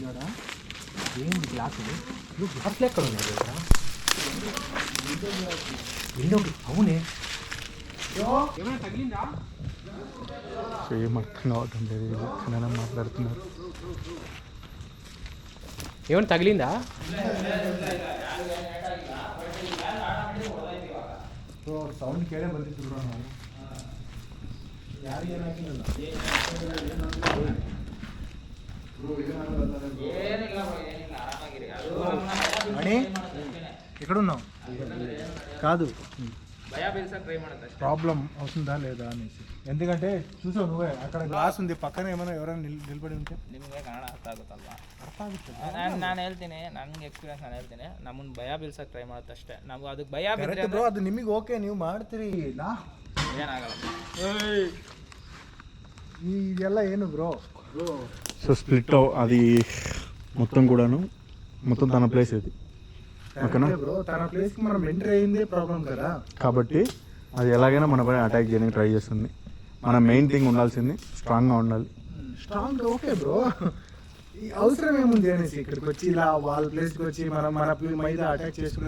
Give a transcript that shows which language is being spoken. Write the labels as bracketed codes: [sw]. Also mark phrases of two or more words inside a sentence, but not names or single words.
[te] ఏంటి గ్లాస్? గ్లాసులు ఎక్కడ ఉన్నాయి ఇక్కడ? విండోకి అవునే. సో ఏం అర్థం కావటం లేదు, వీళ్ళు కన్నడం మాట్లాడుతున్నారు. ఏమైనా తగిలిందా? [kn] ಸೌಂಡ್ ಕೇಳೇ ಬಂದಿತ್ತು ಬ್ರೋ ನಾವು ಯಾರು ಏನಾಗಿಲ್ಲ [te] అని ఎక్కడున్నావు కాదు ప్రాబ్లం అవుతుందా లేదా అనేసి, ఎందుకంటే చూసావు నువ్వే అక్కడ గ్లాస్ ఉంది పక్కన, ఏమైనా ఎవరైనా నిలబడి ఉంటే [kn] ನಿಮಗೆ ಕನ್ನಡ ಅರ್ಥ ಆಗುತ್ತಲ್ವಾ? ನಾನು ಹೇಳ್ತೀನಿ, ನನಗೆ ಎಕ್ಸ್ಪೀರಿಯನ್ಸ್ ನಾನು ಹೇಳ್ತೀನಿ, ನಮ್ಮನ್ನು ಭಯ ಬೀಳ್ಸಕ್ಕೆ ಟ್ರೈ ಮಾಡುತ್ತೆ ಅಷ್ಟೇ. ನಾವು ಅದಕ್ಕೆ ಭಯ ಬಿದ್ದರೆ ಬ್ರೋ ಅದು ನಿಮಗೆ ಓಕೆ, ನೀವು ಮಾಡ್ತೀರಿ, ಏನಾಗಲ್ಲ. ಇದೆಲ್ಲ ಏನು ಬ್ರೋ? [en] so split [te] అది మొత్తం కూడాను మొత్తం తన ప్లేస్ ఇది ఓకేనా బ్రో, తన ప్లేస్ కి మనం ఎంటర్ అయ్యిందే ప్రాబ్లం కదా. కాబట్టి అది ఎలాగైనా మనపై అటాక్ చేయడానికి ట్రై చేస్తుంది. మన [en] main thing [te] ఉండాల్సింది స్ట్రాంగ్గా ఉండాలి. [en] strong okay bro, [te] అవసరం ఏముంది అనేసి ఇక్కడికి వచ్చి ఇలా వాళ్ళ ప్లేస్కి వచ్చి మన మీద అటాక్ చేసుకునే